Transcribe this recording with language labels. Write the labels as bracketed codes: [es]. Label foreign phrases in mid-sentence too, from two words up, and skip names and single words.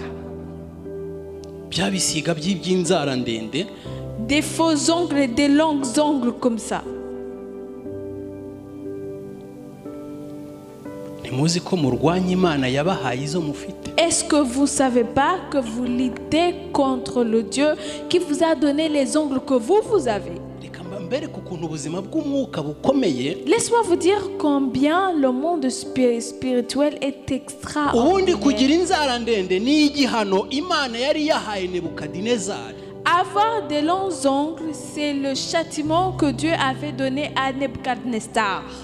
[rw] Bya bisiga by'inzara ndende. [fr] Des faux ongles, des longs ongles comme ça. [rw] Ntimuzi ko murwanya Imana yabahaye izo mufite. [fr] Est-ce que vous ne savez pas que vous luttez contre le Dieu qui vous a donné les ongles que vous avez? Laisse-moi vous dire combien le monde spirituel est extraordinaire. Avoir des longs ongles, c'est le châtiment que Dieu avait donné à Nebuchadnezzar.